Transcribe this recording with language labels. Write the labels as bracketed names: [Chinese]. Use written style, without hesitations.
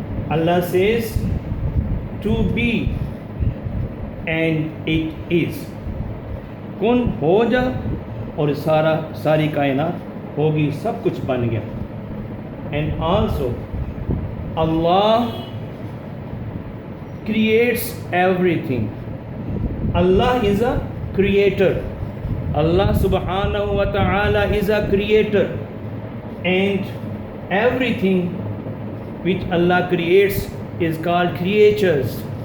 [English] اللہ says to be and it is. [Urdu] کن ہو جا اور ساری کائنات ہوگی, سب کچھ بن گیا. [English] And also Allah creates everything. Allah is a creator. Allah subhanahu wa ta'ala is a creator, and everything which Allah creates is called creatures.